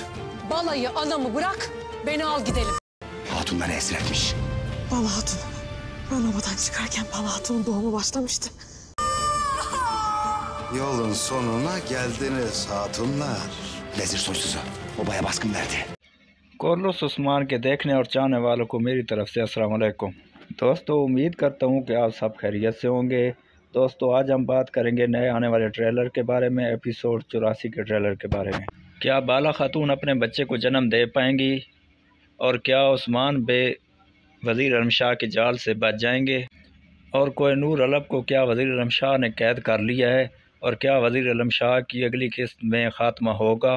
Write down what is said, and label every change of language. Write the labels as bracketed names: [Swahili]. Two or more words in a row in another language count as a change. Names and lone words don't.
[Turkish] Balayı anamı bırak, beni al gidelim. Hatunları esir etmiş. Bala Hatun. Ben obadan çıkarken Bala Hatun'un doğumu başlamıştı. Yolun sonuna geldiniz hatunlar. Vezir soysuzu obaya baskın verdi. [Hindi] कॉर्लोस उस्मान के देखने और चाहने वालों को मेरी तरफ से [Arabic] السلام عليكم. [Hindi] दोस्तों, उम्मीद करता हूँ कि आप सब खैरियत से होंगे। दोस्तों, आज हम बात करेंगे नए आने वाले ट्रेलर के बारे में, एपिसोड 84 के ट्रेलर के बारे में। क्या बाला खातून अपने बच्चे को जन्म दे पाएंगी और क्या उस्मान बे वज़ीर आलम शाह के जाल से बच जाएंगे, और कोहिनूर अलब को क्या वज़ीर आलम शाह ने कैद कर लिया है, और क्या वज़ीर आलम शाह की अगली किस्त में ख़ात्मा होगा।